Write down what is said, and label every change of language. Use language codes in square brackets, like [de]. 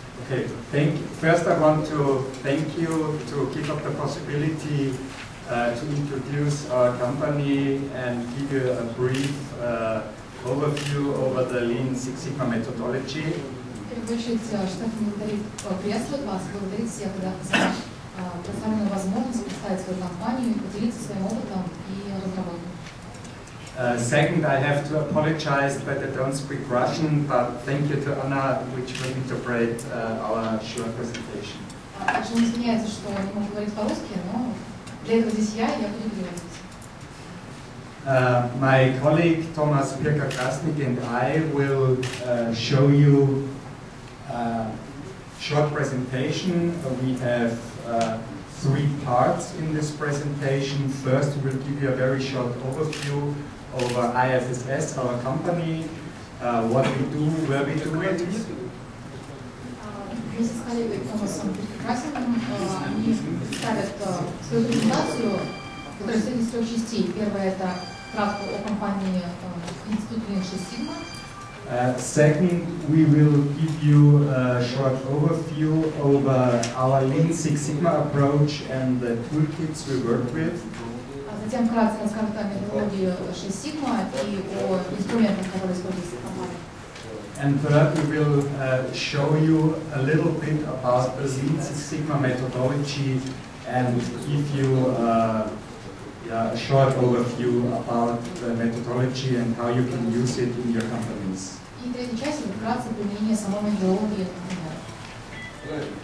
[en] Okay, first I want to thank you to give up the possibility to introduce our company and give you a brief overview over the Lean Six Sigma methodology. [ru] В первую очередь, Штефан приветствует вас, благодарит всех за предоставленную возможность представить свою компанию, поделиться своим опытом и разработкой. [en] Second, I have to apologize that I don't speak Russian, but thank you to Anna, which will interpret our short presentation. [ru] Также он извиняется, что не может говорить по-русски, но для этого здесь я буду переводить. [en] My colleague Thomas Piker-Krassin and I will show you a short presentation. We have three parts in this presentation. First, we will give you a very short overview over IFSS, our company, what we do, where we do it. [ru] Вместе с коллегой Томасом Пикер-Красиным они представят свою презентацию, которая состоит из трех частей. Первая – это кратко о компании Института Lean Six Sigma. [en] Second, we will give you a short overview over our Lean Six Sigma approach and the toolkits we work with. [ru] Затем вкратце расскажут о методологии 6 Sigma и о инструментах, которые используются в компании. [en] And third, we will show you a little bit about the Lean Six Sigma methodology and give you a short overview about the methodology and how you can use it in your companies. [ru] И третья часть – это вкратце применение самой методологии, например.